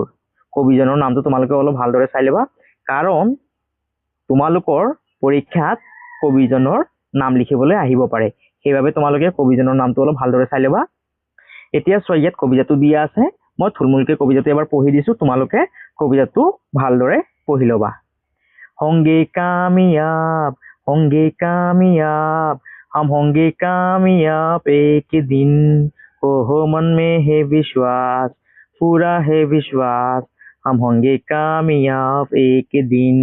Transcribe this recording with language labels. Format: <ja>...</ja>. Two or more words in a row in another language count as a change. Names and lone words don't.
<as>কবিজনৰ নামটো তোমালোকে অলপ ভালদৰে চাই ল'বা, কাৰণ তোমালোকৰ পৰীক্ষাত কবিজনৰ নাম লিখিবলৈ আহিব পাৰে, সেইবাবে তোমালোকে কবিজনৰ নামটো অলপ ভালদৰে চাই ল'বা। এতিয়া চোৱা, ইয়াত কবিতাটো দিয়া আছে, মই থুলমূলকৈ কবিতাটো এবাৰ পঢ়ি দিছো, তোমালোকে কবিতাটো ভালদৰে পঢ়ি ল'বা।</as> <hi>होंगे कामयाब हम होंगे कामयाब एक दिन, हो मन में है विश्वास, पूरा है विश्वास, हम होंगे कामयाब एक दिन।</hi>